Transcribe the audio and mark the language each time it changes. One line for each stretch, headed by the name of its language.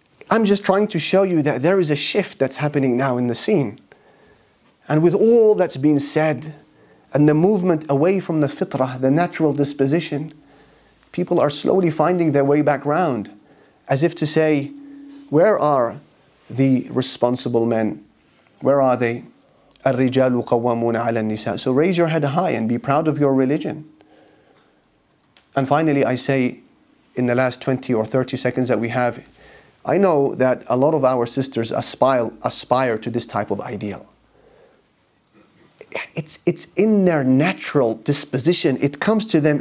English: I'm just trying to show you that there is a shift that's happening now in the scene. And with all that's been said, and the movement away from the fitrah, the natural disposition, people are slowly finding their way back round, as if to say, where are the responsible men? Where are they?
Arabic: الرجال قوامون على النساء.
English: So raise your head high and be proud of your religion. And finally, I say, in the last 20 or 30 seconds that we have, I know that a lot of our sisters aspire to this type of ideal. It's in their natural disposition. It comes to them.